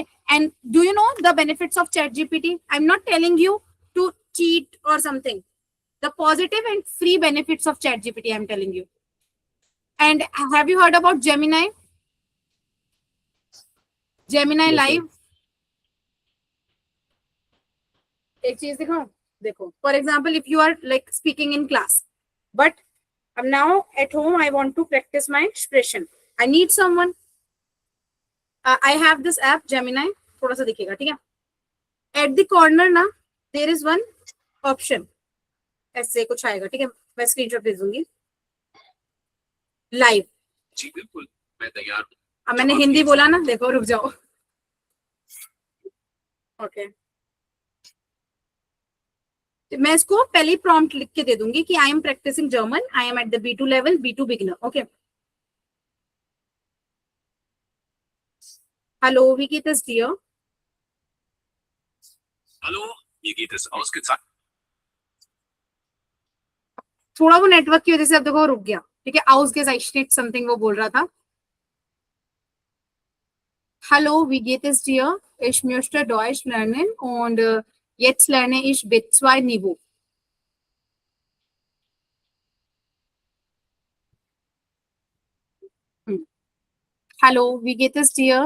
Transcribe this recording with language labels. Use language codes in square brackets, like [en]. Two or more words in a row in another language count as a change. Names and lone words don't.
[en] And do you know the benefits of ChatGPT? I'm not telling you to cheat or something. The positive and free benefits of ChatGPT, I'm telling you. And have you heard about Gemini? Gemini Yes, sir. Live. [hi] एक चीज दिखाऊं, देखो, [en] for example, if you are like speaking in class, but now at home I want to practice my expression, I need someone. I have this app Gemini, [hi] थोड़ा सा दिखेगा, ठीक है, [en] at the corner ना there is one option, [hi] ऐसे कुछ आएगा, ठीक है, मैं स्क्रीनशॉट भेज दूंगी, लाइव. जी बिल्कुल, मैं तैयार हूँ. अब मैंने हिंदी बोला ना, देखो, रुक जाओ. ओके, मैं इसको पहले प्रॉम्प्ट लिख के दे दूंगी कि [en] I am practicing German, I am at the B2 level, B2 beginner. ओके, हेलो, [de] wie geht es dir? Hallo, mir geht es ausgezeichnet. [hi] थोड़ा वो नेटवर्क की वजह से अब देखो रुक गया, ठीक है, ausgezeichnet समथिंग वो बोल रहा था. [de] Hallo, wie geht es dir? Ich möchte Deutsch lernen und jetzt lerne ich B2 Niveau. Hallo, wie geht es dir?